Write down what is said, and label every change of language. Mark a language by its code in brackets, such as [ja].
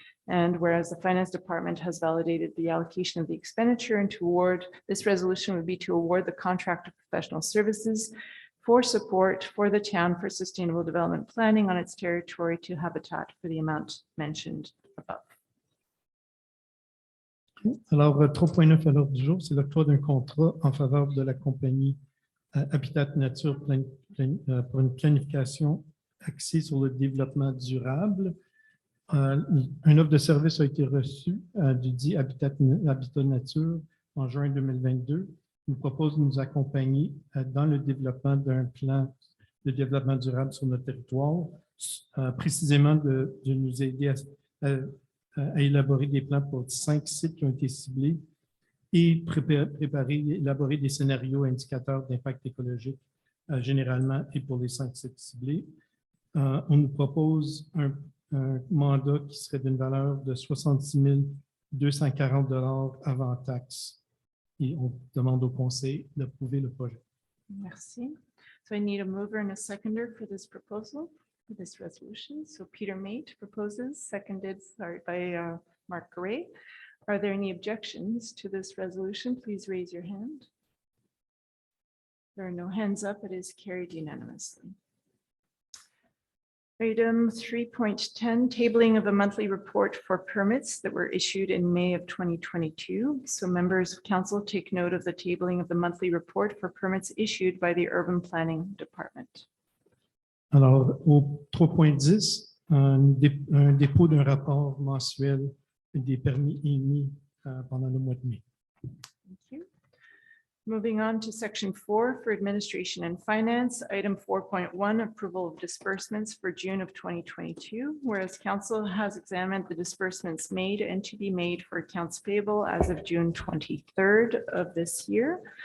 [en] And whereas the finance department has validated the allocation of the expenditure and to award, this resolution would be to award the contract of professional services for support for the town for sustainable development planning on its territory to Habitat for the amount mentioned above. [fr] Alors, 3.9 à l'ordre du jour, c'est l'octroi d'un contrat en faveur de la compagnie Habitat Nature pour une planification axée sur le développement durable. Un offre de service a été reçu du dit Habitat Nature en juin 2022. Il nous propose de nous accompagner dans le développement d'un plan de développement durable sur notre territoire, précisément de nous aider à élaborer des plans pour 5 sites qui ont été ciblés et élaborer des scénarios indicateurs d'impact écologique généralement et pour les 5 sites ciblés. On nous propose un mandat qui serait d'une valeur de 66 240 $ avant taxe. Et on demande au conseil d'approuver le projet. Merci. [en] So I need a mover and a seconder for this proposal, for this resolution. So Peter Mate proposes, seconded by Mark Gray. Are there any objections to this resolution? Please raise your hand. There are no hands up. It is carried unanimously. Item 3.10, tabling of a monthly report for permits that were issued in May of 2022. So members of council take note of the tabling of the monthly report for permits issued by the Urban Planning Department. [fr] Alors, au 3.10, un dépôt d'un rapport mensuel des permis émis pendant le mois de mai. [en] Thank you. Moving on to section 4 for administration and finance, item 4.1, approval of disbursements for June of 2022, whereas council has examined the disbursements made and to be made for accounts payable as of June 23rd of this year.